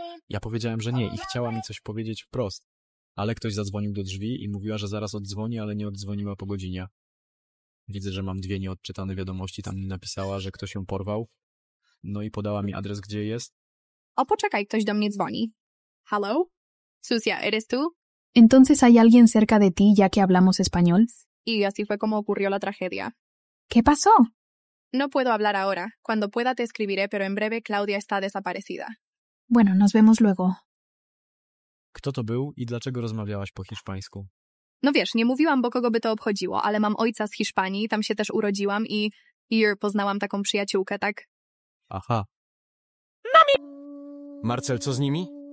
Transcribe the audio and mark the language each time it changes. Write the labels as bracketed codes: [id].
[pl] Ja powiedziałem, że nie i chciała mi coś powiedzieć wprost, ale ktoś zadzwonił do drzwi i mówiła, że zaraz oddzwoni, ale nie oddzwoniła po godzinie. Widzę, że mam dwie nieodczytane wiadomości, tam mi napisała, że ktoś ją porwał, no i podała mi adres, gdzie jest. O, poczekaj, ktoś do mnie dzwoni. [es] Hello? Sucia, ¿eres tú? ¿Entonces hay alguien cerca de ti ya que hablamos español? Y así fue como ocurrió la tragedia. ¿Qué pasó? No puedo hablar ahora. Cuando pueda te escribiré, pero en breve Claudia está desaparecida. Bueno, nos vemos luego. [pl] Kto to był i dlaczego rozmawiałaś po hiszpańsku? No wiesz, nie mówiłam, bo kogo by to obchodziło, ale mam ojca z Hiszpanii, tam się też urodziłam i... poznałam taką przyjaciółkę, tak? Aha. [es] Mami! [pl] Marcel, co z nimi?